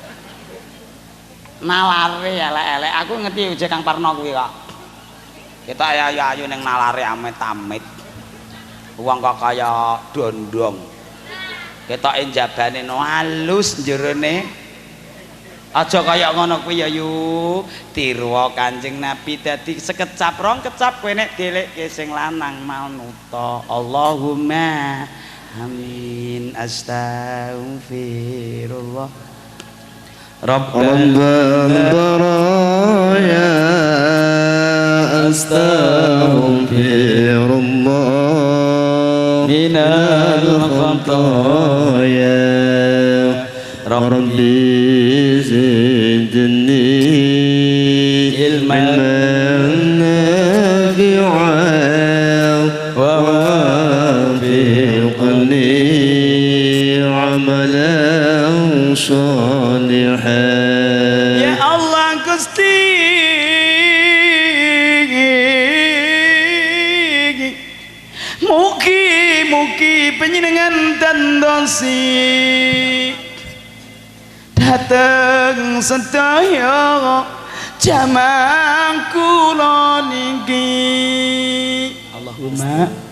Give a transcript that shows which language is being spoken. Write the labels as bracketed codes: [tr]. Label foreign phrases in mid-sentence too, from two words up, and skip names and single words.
[jv] elek-elek aku ngerti uje Kang Parno kuwi kok ketok ayu ning nalare amit-amit wong kok kaya dondong ketoke jabane no halus jerone aja kaya ngono kuwi ya yu tiru Kanjeng Nabi dadi sekecap rong kecap kowe nek delekke sing lanang manuta [ar] اللهم آمين أستغفر الله ربنا برايا أستغفر الله من الخطايا ربي زدني علما نافعا ووافقني عملا صالحا [jv] ya Allah Gusti mugi panjenengan dandosi dateng sedaya jaman kula niki Allahumma